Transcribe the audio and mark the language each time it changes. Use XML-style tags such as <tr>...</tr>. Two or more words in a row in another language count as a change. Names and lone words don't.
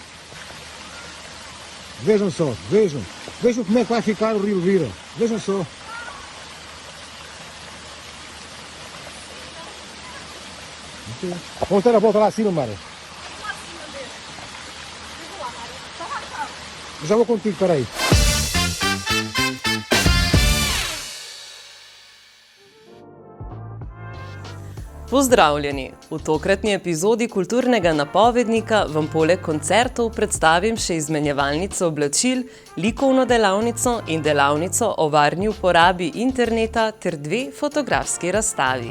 <pt>Vejam só, vejam como é que vai ficar o Rio Elvira. Vejam só. Vamos dar a volta lá acima, Mara. Já vou contigo, peraí.</pt> <sl>Pozdravljeni! V tokratni epizodi Kulturnega napovednika vam poleg koncertov predstavim še izmenjevalnico oblačil, likovno delavnico in delavnico o varni uporabi interneta ter 2 fotografski razstavi.</sl>